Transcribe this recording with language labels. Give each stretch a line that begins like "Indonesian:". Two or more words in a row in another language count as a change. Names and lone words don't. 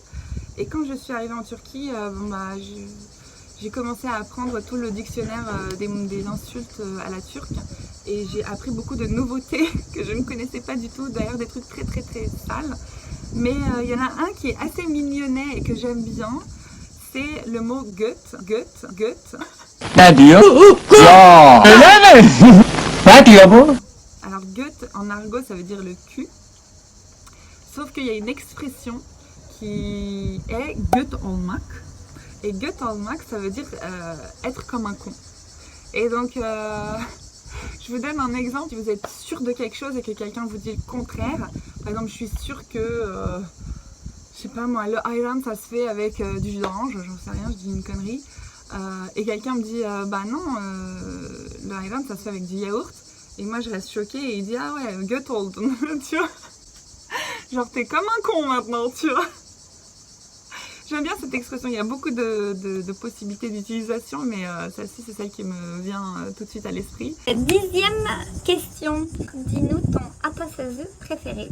French: Et quand je suis arrivée en Turquie, j'ai commencé à apprendre tout le dictionnaire des insultes à la turque et j'ai appris beaucoup de nouveautés que je ne connaissais pas du tout, d'ailleurs des trucs très sales. Mais il y en a un qui est assez mignonnet et que j'aime bien, c'est le mot göt.
Turkish: Ne diyor? Ya öyle mi? Ne diyor bu?
French: Alors göt en argot ça veut dire le cul, sauf qu'il y a une expression qui est
Turkish: göt olmak.
French: Et
Turkish: göt olmak
French: ça veut dire être comme un con. Et donc je vous donne un exemple, si vous êtes sûr de quelque chose et que quelqu'un vous dit le contraire, par exemple je suis sûre que, je sais pas moi, le ayran ça se fait avec du jus d'orange, j'en sais rien, je dis une connerie, et quelqu'un me dit bah non, le ayran ça se fait avec du yaourt, et moi je reste choquée et il dit ah ouais,
Turkish: göt oldun,
French: tu vois, genre t'es comme un con maintenant, tu vois. J'aime bien cette expression, il y a beaucoup de possibilités d'utilisation, mais celle-ci c'est celle qui me vient tout de suite à l'esprit. 10e question, dis-nous ton atasözü préféré.